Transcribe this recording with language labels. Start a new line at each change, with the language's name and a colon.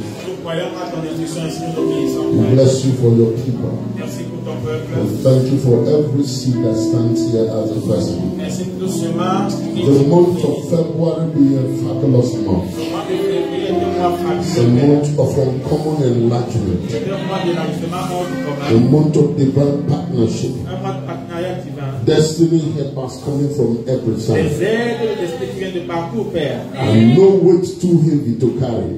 French: Nous croyons à ton instruction et si nous obéissons.
English: We bless you for your people.
French: Merci pour ton peuple.
English: And thank you for every seed that stands here as a vessel.
French: Merci pour tout semences.
English: The month of February be a fabulous month.
French: Le mois de février est un mois
English: It's a
French: fabuleux.
English: month of uncommon enlargement.
French: C'est un mois d'élargissement hors du
English: A
French: commun.
English: month of divine partnership.
French: Un mois de partenariat divin.
English: Destiny helpers coming from every
French: Les
English: side.
French: aides de l'esprit qui viennent de partout, Père.
English: And no weight too heavy to carry.